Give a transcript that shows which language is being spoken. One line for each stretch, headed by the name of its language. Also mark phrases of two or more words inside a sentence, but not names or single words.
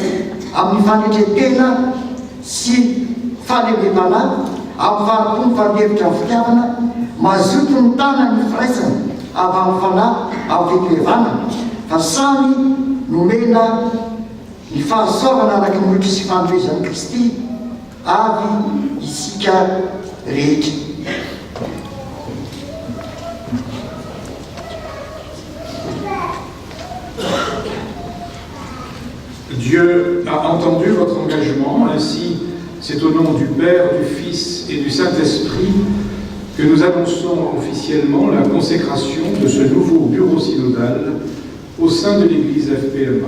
Malagasy: amin'ny fanetretena sy fahalevevana amin'ny fahampony fandevitra ny fitiavana mazoto ny tana ny firaisana avy amin'ny fanahy amin'ny fitoevana fa samy nomena ny fahasoavana araka ny olotry sy fandroezan'i Kristy avy isika rehetra.
French: Dieu a entendu votre engagement, ainsi c'est au nom du Père, du Fils et du Saint-Esprit que nous annonçons officiellement la consécration de ce nouveau bureau synodal au sein de l'Église FPMA.